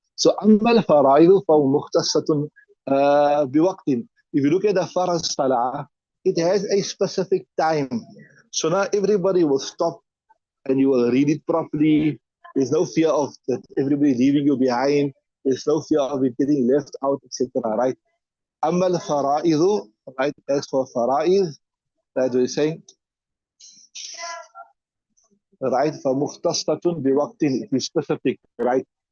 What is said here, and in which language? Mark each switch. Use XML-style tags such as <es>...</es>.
<ar>So أما الفرائض فهو مختصة بوقت.</ar> <en>If you look at the farz salah, it has a specific time. So now everybody will stop and you will read it properly. There's no fear of that everybody leaving you behind. There's no fear of it getting left out, etc. Right?</en> <ar>أما الفرائض, right?</ar> <en>As for fara'id, that we're saying, right?</en> <ar>فمختصة بوقت,</ar> <en>it is specific, right?</en>